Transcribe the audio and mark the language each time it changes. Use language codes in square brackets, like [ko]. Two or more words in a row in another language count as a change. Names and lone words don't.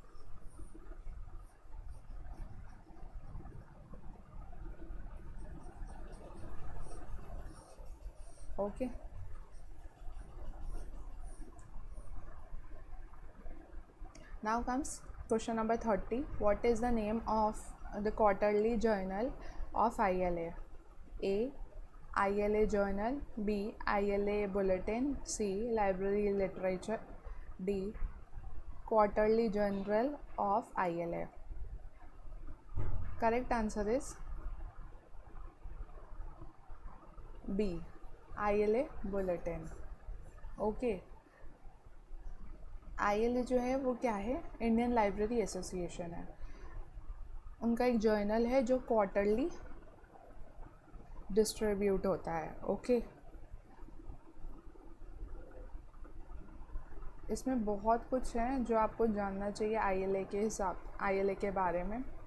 [en] Okay. Now comes question number 30. What is the name of the quarterly journal of ILA? A. ILA Journal. B. ILA Bulletin. C. Library Literature. D. Quarterly Journal of ILA. Correct answer is B. ILA Bulletin. Okay. [hi] ILA जो है वो क्या है? इंडियन लाइब्रेरी एसोसिएशन है। उनका एक जर्नल है जो [en] quarterly distribute [hi] होता है, ओके। इसमें बहुत कुछ है जो आपको जानना चाहिए ILA के बारे में।